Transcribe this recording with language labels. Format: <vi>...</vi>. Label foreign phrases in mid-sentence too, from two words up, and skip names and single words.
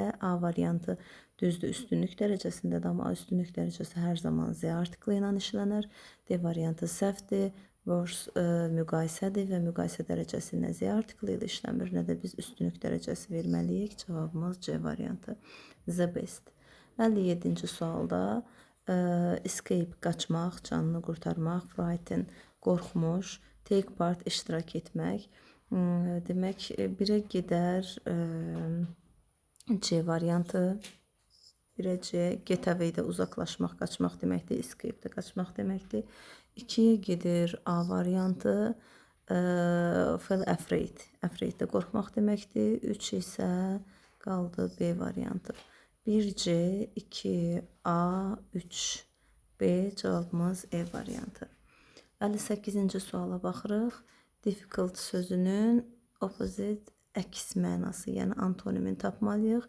<az>A variantı düzdür üstünlük dərəcəsindədir, amma üstünlük dərəcəsi hər zaman Z artiklı ilə işlənir. D variantı səhvdir. Worse müqayisədir və müqayisə dərəcəsi nə Z artiklı ilə işləmir, nə də biz üstünlük dərəcəsi verməliyik. Cavabımız C variantı.</az> <en>The best.</en> <az>57-ci sualda escape qaçmaq, canını qurtarmaq, frighten qorxmuş,</az> <en>take part</en> <az>iştirak etmək. Demək, birə gedər C variantı. Birə C,</az> <en>get away-</en> <az>də uzaqlaşmaq, qaçmaq deməkdir, escape-də qaçmaq deməkdir. 2-yə gedir A variantı,</az> <en>feel afraid,</en> <az>afraid-də qorxmaq deməkdir. 3 isə qaldı B variantı. 1C, 2A, 3B, cavabımız E variantı. 58-ci suala baxırıq. Difficult sözünün opposite əks mənası, yəni antonimini tapmalıyıq.</az>